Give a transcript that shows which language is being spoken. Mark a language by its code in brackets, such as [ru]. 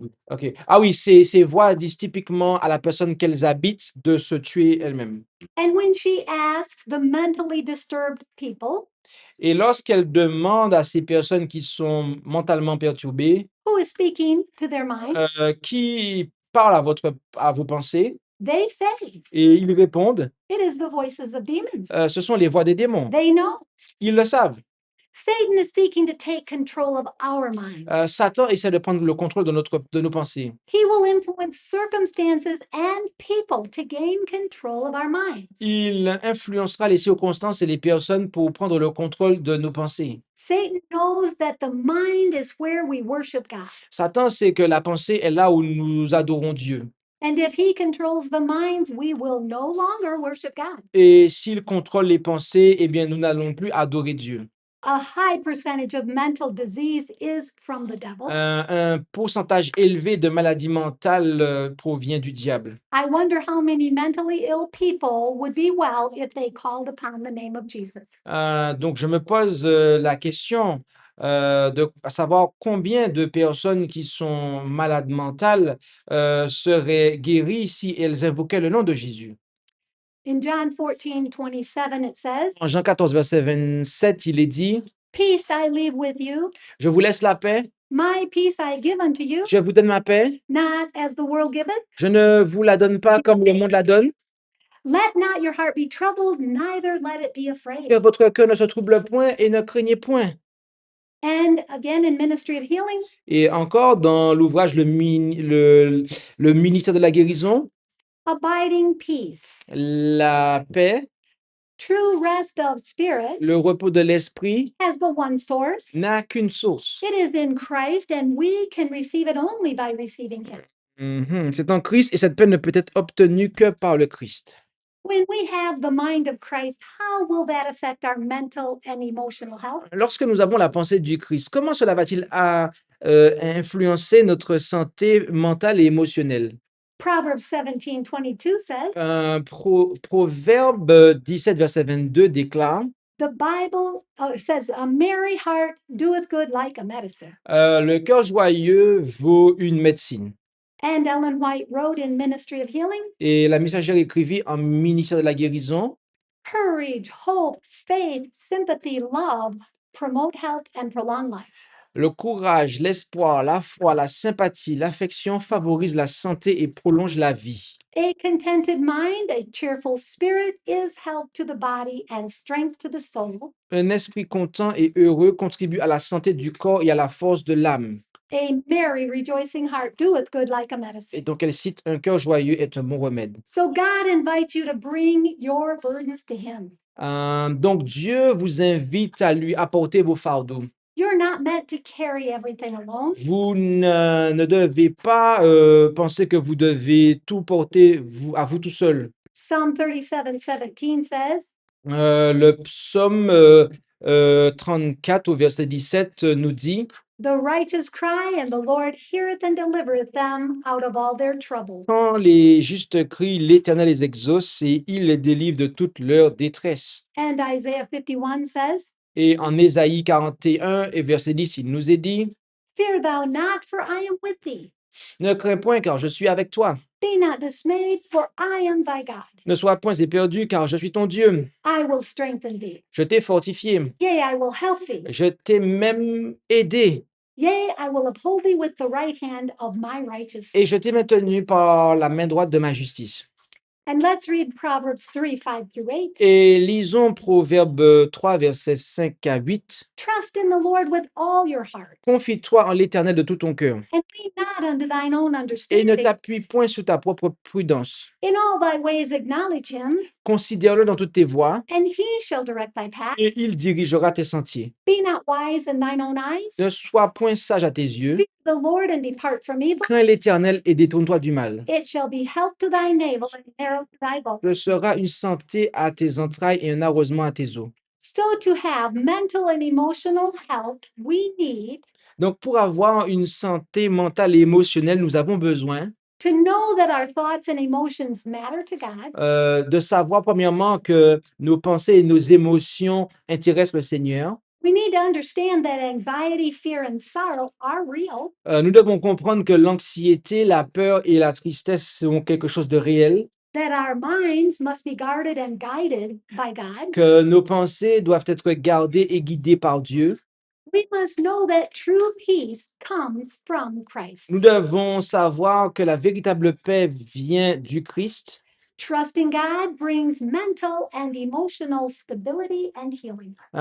[fr] Ok. Ah oui, ces voix disent typiquement à la personne qu'elles habitent de se tuer elle-même. [en] And when she asks the mentally disturbed people, [fr] Et lorsqu'elle demande à ces personnes qui sont mentalement perturbées, [en] who is speaking to their minds, [fr] qui parlent à vos pensées, [en] they say [fr] et ils répondent, [en] it is the voices of demons. [fr] ce sont les voix des démons. [en] They know. [fr] Ils le savent. [en] Satan is seeking to take control of our minds. [fr] Satan essaie de prendre le contrôle de nos pensées. [en] He will influence circumstances and people to gain control of our minds. [fr] Il influencera les circonstances et les personnes pour prendre le contrôle de nos pensées. [en] Satan knows that the mind is where we worship God. [fr] Satan sait que la pensée est là où nous adorons Dieu. [en] And if he controls the minds, we will no longer worship God. [fr] Et s'il contrôle les pensées, eh bien, nous n'allons plus adorer Dieu. [en] A high percentage of mental disease is from the devil. [fr] Un pourcentage élevé de maladies mentales provient du diable. [en] I wonder how many mentally ill people would be well if they called upon the name of Jesus. [fr] Donc, je me pose la question de savoir combien de personnes qui sont malades mentales seraient guéries si elles invoquaient le nom de Jésus. [en] In John 14:27, it says, [fr] En Jean 14, verset 27, il est dit, [en] Peace I leave with you, [fr] « Je vous laisse la paix, [en] my peace I give unto you, [fr] je vous donne ma paix, [en] not as the world giveth. [fr] je ne vous la donne pas comme le monde la donne. [en] Let not your heart be troubled, neither let it be [fr] Que [en] afraid. [fr] votre cœur ne se trouble point et ne craignez point. » [en] And again in Ministry of Healing, [fr] Et encore dans l'ouvrage le ministère de la guérison, [en] abiding peace, [fr] la paix, [en] true rest of spirit [fr] le repos de l'esprit [en] has but one source. [fr] n'a qu'une source. [en] It is in Christ, and we can receive it only by receiving Him. [fr] C'est en Christ et cette paix ne peut être obtenue que par le Christ. [en] When we have the mind of Christ, how will that affect our mental and emotional health? [fr] Lorsque nous avons la pensée du Christ, comment cela va-t-il influencer notre santé mentale et émotionnelle? [en] Proverbs 17:22 says, [fr] Proverbe 17, verset 22 déclare, [en] the Bible says, a merry heart doeth good like a medicine. [fr] le cœur joyeux vaut une médecine. [en] And Ellen White wrote in Ministry of Healing, [fr] Et la messagère écrivit en ministère de la guérison, [en] courage, hope, faith, sympathy, love promote health and prolong life. [fr] le courage, l'espoir, la foi, la sympathie, l'affection favorisent la santé et prolongent la vie. [en] A contented mind, a cheerful spirit is health to the body and strength to the soul. [fr] Un esprit content et heureux contribue à la santé du corps et à la force de l'âme. [en] A merry, rejoicing heart doeth good like a [fr] Et [en] medicine. [fr] donc elle cite, un cœur joyeux est un bon remède. [en] So God invites you to bring your burdens to Him. [fr] Donc Dieu vous invite à lui apporter vos fardeaux. [en] You're not meant to carry everything alone. [fr] Vous ne devez pas penser que vous devez tout porter à vous tout seul. [en] Psalm 37:17 says, [fr] Le psaume 34 au verset 17 nous dit, [en] the righteous cry, and the Lord heareth and delivereth them out of all their troubles. [fr] quand les justes crient, l'Éternel les exauce et il les délivre de toute leur détresse. [en] And Isaiah 51 says, [fr] Et en Ésaïe 41 et verset 10, il nous est dit, [en] fear thou not, for I am with thee. [fr] ne crains point car je suis avec toi. [en] Be not dismayed, for I am thy God. [fr] Ne sois point éperdu car je suis ton Dieu. [en] I will strengthen thee. [fr] Je t'ai fortifié. [en] Yea, I will help thee. [fr] Je t'ai même aidé. [en] Yea, I will uphold thee with the right hand of my righteousness. [fr] Et je t'ai maintenu par la main droite de ma justice. [en] And let's read Proverbs 3, 5 through 8. [fr] Et lisons Proverbe 3, versets 5 à 8. [en] Trust in the Lord with all your heart, [fr] Confie-toi en l'Éternel de tout ton cœur [en] and lean not unto thine own [fr] et ne [en] understanding. [fr] t'appuie point sur ta propre prudence. [en] In all thy ways acknowledge him, [fr] Considère-le dans toutes tes voies [en] and he shall direct thy path. [fr] et il dirigera tes sentiers. [en] Be not wise in thine own eyes. [fr] Ne sois point sage à tes yeux. [en] Fear the Lord and depart from evil. [fr] Crains l'Éternel et détourne-toi du mal. [en] It shall be health to thy navel and arrow to thy bow. [fr] Ce sera une santé à tes entrailles et un arrosement à tes os. [en] So to have mental and emotional health, we need [fr] Donc, pour avoir une santé mentale et émotionnelle, nous avons besoin [en] to know that our thoughts and emotions matter to God, [fr] de savoir, premièrement, que nos pensées et nos émotions intéressent le Seigneur. [en] we need to understand that anxiety, fear, and sorrow are real, [fr] Nous devons comprendre que l'anxiété, la peur et la tristesse sont quelque chose de réel, [en] that our minds must be guarded and guided by God. [fr] que nos pensées doivent être gardées et guidées par Dieu. [en] We must know that true peace comes from Christ. [fr] Nous devons savoir que la véritable paix vient du Christ. [en] Trusting God brings mental and emotional stability and healing.